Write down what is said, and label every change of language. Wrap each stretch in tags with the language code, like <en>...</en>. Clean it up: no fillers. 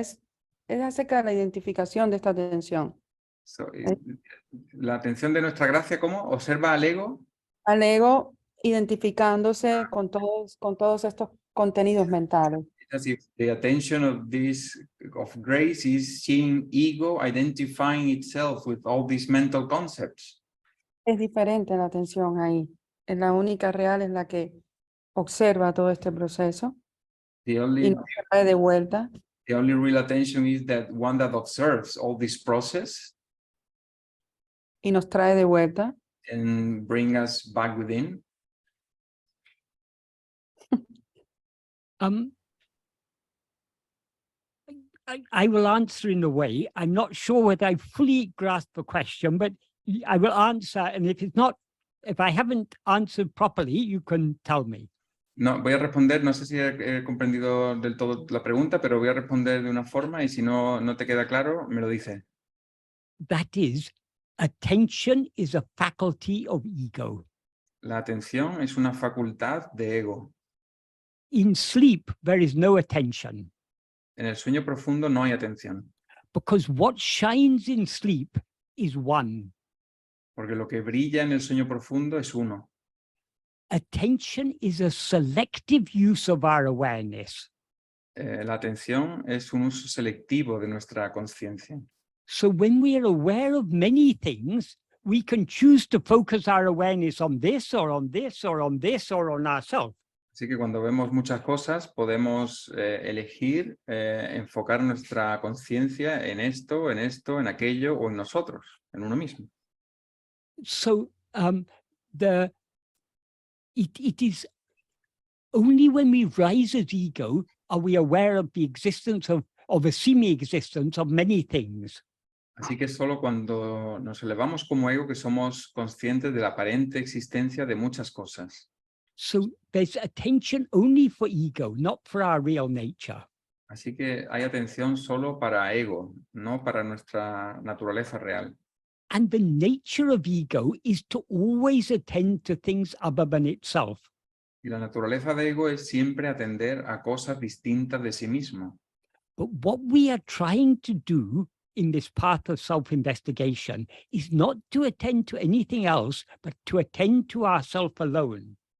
<es>Es acerca de la identificación de esta atención. So, la atención de nuestra gracia, ¿cómo? Observa al ego. Al ego identificándose con todos estos contenidos mentales.</es> <en>As if the attention of grace is seeing ego identifying itself with all these mental concepts.</en> <es>Es diferente la atención ahí. Es la única real, es la que observa todo este proceso</es> <en>The</en> <es>y</es> <en>only</en> <es>nos trae de vuelta.</es> <en>The only real attention is that one that observes all this process</en> <es>Y nos trae de vuelta.</es> <en>and bring us back within. I will answer in a way. I'm not sure whether I fully grasp the question, but I will answer. And if I haven't answered properly, you can tell me.</en> <es>No, voy a responder, no sé si he comprendido del todo la pregunta, pero voy a responder de una forma y si no te queda claro, me lo dice.</es> <en>That is, attention is a faculty of ego.</en> <es>La atención es una facultad de ego.</es> <en>In sleep, there is no attention.</en> <es>En el sueño profundo no hay atención.</es> <en>Because what shines in sleep is one.</en> <es>Porque lo que brilla en el sueño profundo es uno.</es> <en>Attention is a selective use of our awareness.</en> <es>La atención es un uso selectivo de nuestra conciencia.</es> <en>So when we are aware of many things, we can choose to focus our awareness on this or on this or on this or on ourselves.</en> <es>Así que cuando vemos muchas cosas, podemos elegir enfocar nuestra conciencia en esto, en aquello o en nosotros, en uno mismo.</es> <en>So it is only when we rise as ego are we aware of the existence of a semi-existence of many things.</en> <es>Así que solo cuando nos elevamos como ego que somos conscientes de la aparente existencia de muchas cosas.</es> <en>So there's attention only for ego, not for our real nature.</en> <es>Así que hay atención solo para ego, no para nuestra naturaleza real.</es> <en>And the nature of ego is to always attend to things other than itself.</en> <es>Y la naturaleza de ego es siempre atender a cosas distintas de sí mismo.</es> <en>But what we are trying to do in this path of self-investigation is not to attend to anything else, but to attend to ourself alone.</en>